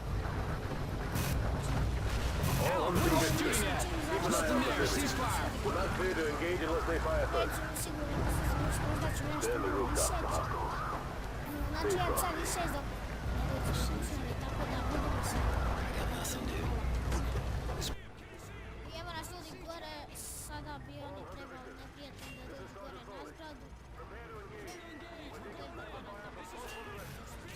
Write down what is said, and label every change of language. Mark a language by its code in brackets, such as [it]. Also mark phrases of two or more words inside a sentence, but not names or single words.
[en] All of them are doing that. Just in there, ceasefire. We're not clear to engage unless they fire first. Stand the rooftop for hostiles. [sr] Znači ja cali 6 do... tako da budemo se... I evo nas ljudi gore, sada bi oni trebali neprijatelji da dođu gore na zgradu.